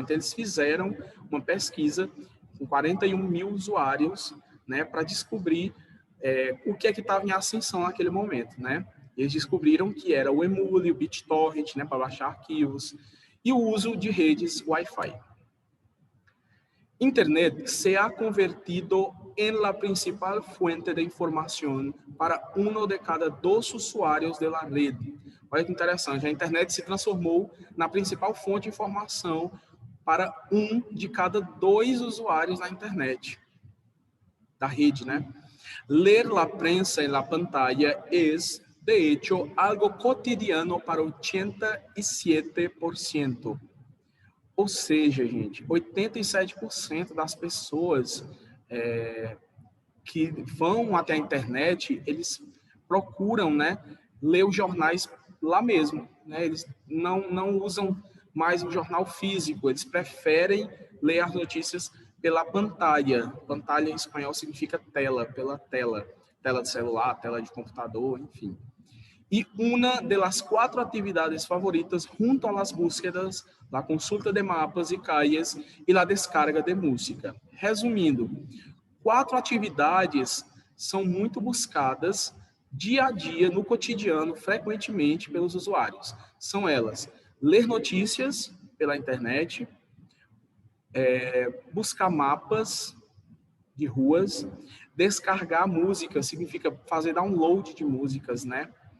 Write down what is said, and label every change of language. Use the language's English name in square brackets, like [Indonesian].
[Portuguese] Então, eles fizeram uma pesquisa com 41.000 usuários, né, para descobrir o que é que estava em ascensão naquele momento, né? Eles descobriram que era o Emul e o BitTorrent, né, para baixar arquivos, e o uso de redes Wi-Fi. [Spanish] Internet se ha convertido en la principal fuente de información para uno de cada 2 usuários de la red. [Portuguese] Olha que interessante, a internet se transformou na principal fonte de informação para 1 de cada 2 usuários na internet, da rede, né? [Spanish] Ler la prensa en la pantalla es, de hecho, algo cotidiano para 87%. [Portuguese] Ou seja, gente, 87% das pessoas que vão até a internet, eles procuram, né, ler os jornais lá mesmo, né? Eles não usam mais o jornal físico, eles preferem ler as notícias pela pantalla. Pantalla em espanhol significa tela, pela tela. Tela de celular, tela de computador, enfim. [Spanish] Y una de las 4 actividades favoritas junto a las búsquedas, la consulta de mapas y calles y la descarga de música. [Portuguese] Resumindo, 4 atividades são muito buscadas dia a dia, no cotidiano, frequentemente pelos usuários. São elas: ler notícias pela internet, buscar mapas de ruas, descargar música, significa fazer download de músicas, né?